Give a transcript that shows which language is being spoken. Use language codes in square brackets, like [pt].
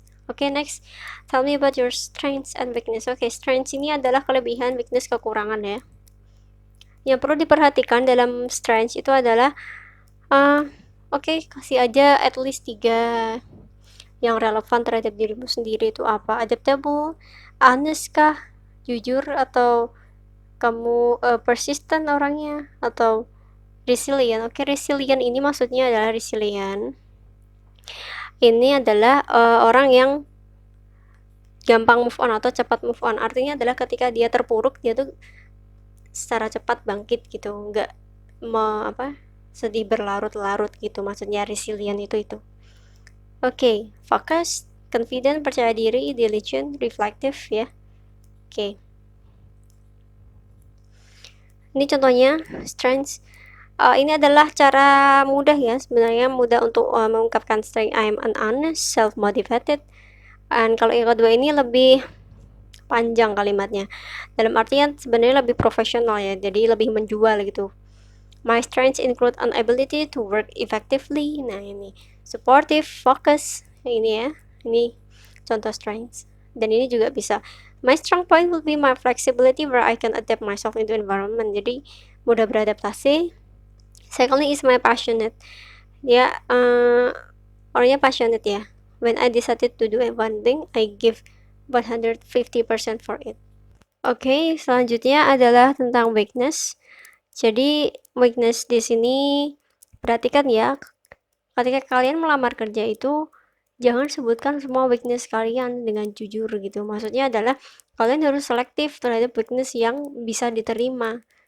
[en] Oke, next, tell me about your strengths and weakness. [id] Oke, strengths ini adalah kelebihan, weakness kekurangan ya. Yang perlu diperhatikan dalam strengths itu adalah kasih aja at least 3 yang relevan terhadap dirimu sendiri. Itu apa? Adaptable, honest kah, jujur, atau kamu persistent orangnya, atau resilient. Oke, resilient ini maksudnya adalah resilient ini adalah orang yang gampang move on atau cepat move on. Artinya adalah ketika dia terpuruk, dia tuh secara cepat bangkit gitu, nggak sedih berlarut-larut gitu. Maksudnya resilient itu. Oke, focus, confident, percaya diri, diligent, reflective ya. Oke. Ini contohnya strengths. Ini adalah cara mudah ya, sebenarnya mudah untuk mengungkapkan strength. [en] I am an honest, self-motivated. [id] Dan kalau yang kedua ini lebih panjang kalimatnya. Dalam artian sebenarnya lebih profesional ya, jadi lebih menjual gitu. [en] My strengths include an ability to work effectively. [id] Nah ini supportive, focus. Ini ya, ini contoh strengths. Dan ini juga bisa. [en] My strong point will be my flexibility where I can adapt myself into environment. [id] Jadi mudah beradaptasi. [en] Secondly is my passionate. [id] Dia orangnya passionate ya. [en] When I decided to do one thing, I give 150% for it. [id] Oke, selanjutnya adalah tentang weakness. Jadi weakness di sini perhatikan ya, ketika kalian melamar kerja itu jangan sebutkan semua weakness kalian dengan jujur gitu. Maksudnya adalah kalian harus selektif terhadap weakness yang bisa diterima.